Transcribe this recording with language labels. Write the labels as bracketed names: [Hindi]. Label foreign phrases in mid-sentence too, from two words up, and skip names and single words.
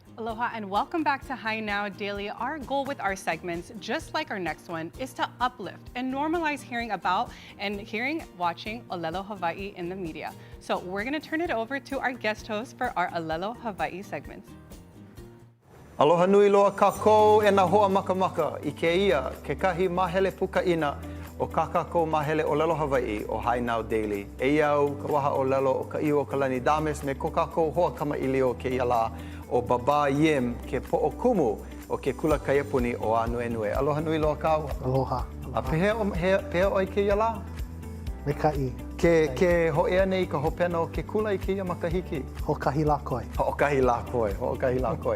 [English] Aloha and welcome back to Hi Now Daily. Our goal with our segments, just like our next one, is to uplift and normalize hearing about and watching [Hawaiian] Olelo Hawaii [English] in the media. So we're going to turn it over to our guest host for our [Hawaiian] Olelo Hawaii [English] segments. [Hawaiian] Aloha nui loa kākou e nā hoa makamaka I ke ia ke kahi mahele pukaina o kākou mahele Olelo Hawaii o Hi Now Daily. E iau ka waha Olelo o ka iu o Kalani Dames me ko kākou hoa kama ilio ke ia la o Baba Yim ke poʻokumu o ke kula kaiapuni o Anuenue. Aloha nui loa kāu. Aloha. A pehea oi ke ia la? Me kai. Ke hoʻea nei ka hopena o ke kula I ke ia makahiki? Hoʻokahi la koe. Hoʻokahi la koe.